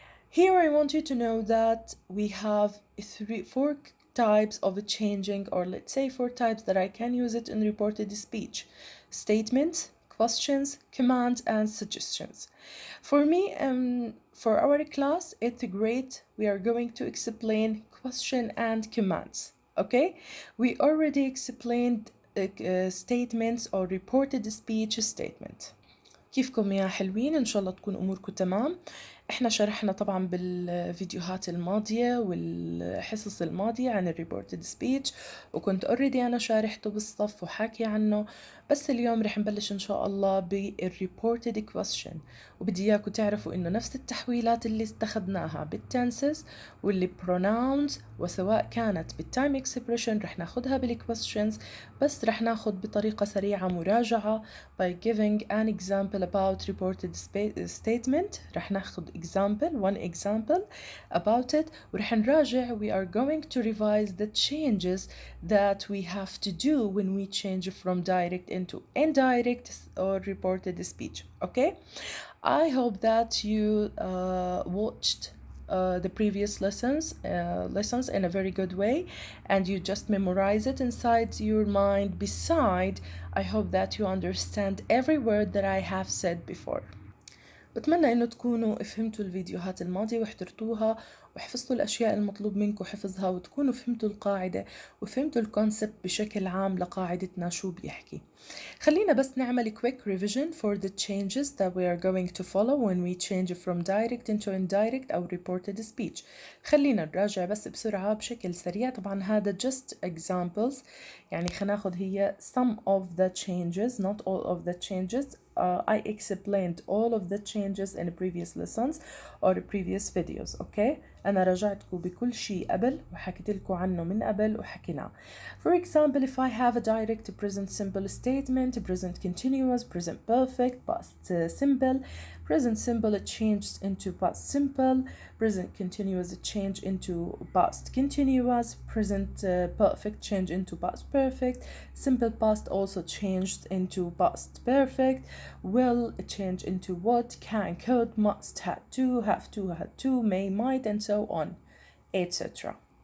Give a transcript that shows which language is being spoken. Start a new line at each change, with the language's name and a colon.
English: Here I want you to know that we have four types of changing, or let's say four types that I can use it in reported speech: statements, questions, commands, and suggestions. For me, for our class, it's great. We are going to explain question and commands. Okay, we already explained statements or reported speech statement.
Arabic: كيفكم يا حلوين؟ إن شاء الله تكون أموركم تمام. إحنا شرحنا طبعا بالفيديوهات الماضية والحصص الماضية عن الريبورتد سبيتش، وكنت اوريدي أنا شارحته بالصف وحاكي عنه، بس اليوم رح نبلش إن شاء الله بالريبورتد كويستشن، وبدي إياكم تعرفوا إنه نفس التحويلات اللي استخدناها بالتنسز واللي pronouns، وسواء كانت بالتايم اكسبريشن رح ناخدها بالكويستشنز، بس رح ناخد بطريقة سريعة مراجعة
English: by giving an example about reported statement.
Arabic: رح ناخد
English: one example about it،
Arabic: ورح نراجع.
English: We are going to revise the changes that we have to do when we change from direct into indirect or reported speech. Okay, I hope that you watched the previous lessons in a very good way, and you just memorize it inside your mind. Beside, I hope that you understand every word that I have said before.
Arabic: بتمنى انه تكونوا فهمتوا الفيديوهات الماضية وحضرتوها وحفظتوا الاشياء المطلوب منكم حفظها، وتكونوا فهمتوا القاعدة وفهمتوا الكونسبت بشكل عام لقاعدتنا شو بيحكي. خلينا بس نعمل
English: quick revision for the changes that we are going to follow when we change from direct into indirect
Arabic: أو
English: reported speech.
Arabic: خلينا نراجع بس بسرعة بشكل سريع. طبعا هذا
English: just examples،
Arabic: يعني خلينا ناخذ هي
English: some of the changes, not all of the changes. I explained all of the changes in previous lessons or previous videos.
Arabic: Okay, أنا راجعتكم بكل شيء قبل وحكيت لكم عنه من قبل وحكيناه.
English: For example, if I have a direct present simple statement, present continuous, present perfect, past simple, present simple changed into past simple, present continuous change into past continuous, present perfect change into past perfect, simple past also changed into past perfect, will change into would, can, could, must, had to, may, might, and so on, etc.